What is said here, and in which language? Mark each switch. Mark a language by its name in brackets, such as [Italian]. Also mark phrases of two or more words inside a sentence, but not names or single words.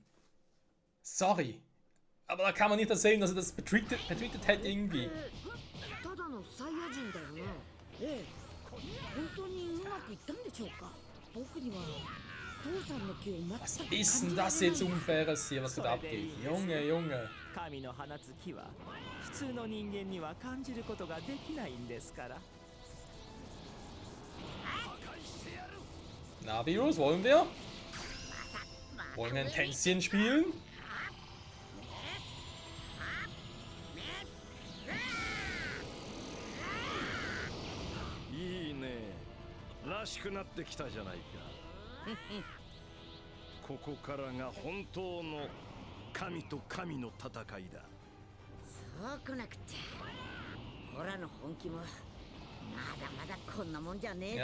[German] Sorry. Aber da kann man nicht erzählen, dass er das betweetet hätte irgendwie. [Japanese] ただのサイヤ人だよな。ええ、本当にうまくいったんでしょうか。僕には父さんの気を全く [German] Was ist denn das jetzt Unfaires hier, was da abgeht? Junge, Junge. [Japanese] 神の放つ気は普通の人間には感じることができないんですから。 [German] Na, Bios, wollen wir? Wollen wir ein Tänzchen spielen? [Japanese] いいね。らしくなってきたじゃないか。ここからが本当の神と神の戦いだ。そうこなくっちゃ。オラの本気もまだまだこんなもんじゃねえぞ。